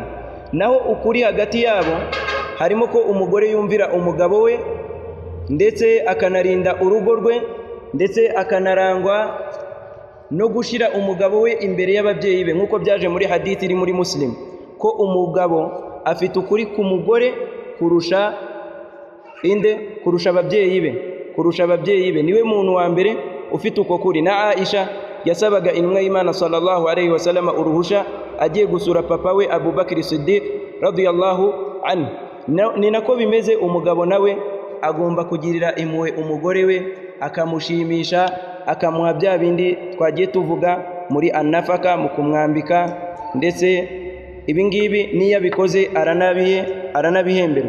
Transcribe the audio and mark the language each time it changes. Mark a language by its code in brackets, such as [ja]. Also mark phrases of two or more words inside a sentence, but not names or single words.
[rw] Naho ukuri hagati yabo harimo ko umugore yumvira umugabo we, ndetse akanarinda urugo rwe, ndetse akanarangwa no gushira umugabo we imbere y'ababyeyi be, nk'uko byaje muri hadithi iri muri Muslim ko umugabo afite ukuri ku mugore kurusha ababyeyi be, niwe muntu wa mbere ufite uko kuri. Na Aisha yasabaga intumwa y'Imana [ar] صلى الله عليه وسلم [rw] uruhusha agiye gusura papa we Abu Bakr Siddiq [ar] رضي الله عنه. [rw] Ni nako bimeze, umugabo nawe agomba kugirira impuhwe umugore we, akamushimisha, akamuha bya bindi twagiye tuvuga muri anafaka, mu kumwambika, ndetse ibingibi niyo abikoze aranabihemberwa.